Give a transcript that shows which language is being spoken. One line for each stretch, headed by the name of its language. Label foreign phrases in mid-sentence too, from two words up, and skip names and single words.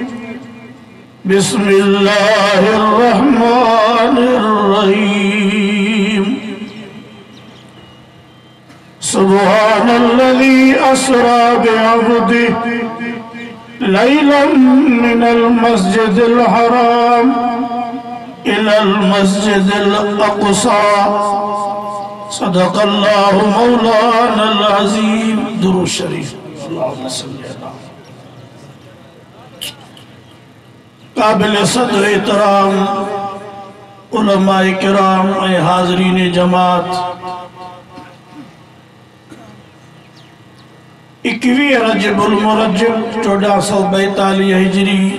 Arabic: بسم الله الرحمن الرحيم. سبحان الذي أسرى بعبده ليلا من المسجد الحرام إلى المسجد الأقصى. صدق الله مولانا العظيم.
Sindhi: दुरूद शरीफ।
Arabic: اللهم صل على
Urdu: قابل صدر احترام علمائے کرام اے حاضرین جماعت 21 رجب المرجب 1442 ہجری